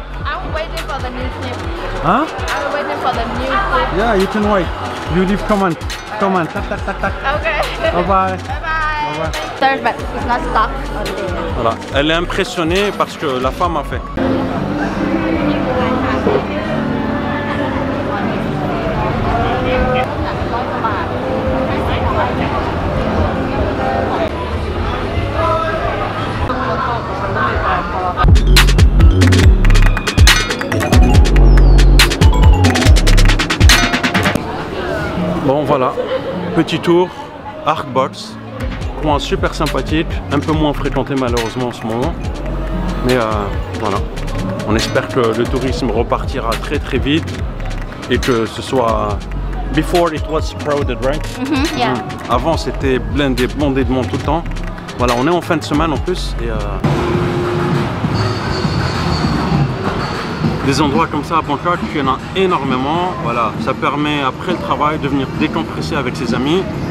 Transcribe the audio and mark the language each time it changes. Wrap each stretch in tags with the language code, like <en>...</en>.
<en>I'm waiting for the new clip Hein? I'm waiting for the new clip Yeah, you can wait. You leave comment. Tac, tac, tac, tac. Okay Bye bye. Bye bye Third but it's not stuck on there</en> <fr>Voilà. Elle est impressionnée parce que la femme a fait. Bon voilà, petit tour, Artbox, coin super sympathique, un peu moins fréquenté malheureusement en ce moment. Mais voilà, on espère que le tourisme repartira très très vite et que ce soit...</fr> <en>Before it was crowded, right? Yeah</en> <fr>Avant c'était blindé de monde tout le temps. Voilà, on est en fin de semaine en plus et des endroits comme ça à Bangkok, il y en a énormément. Voilà, ça permet après le travail de venir décompresser avec ses amis.</fr>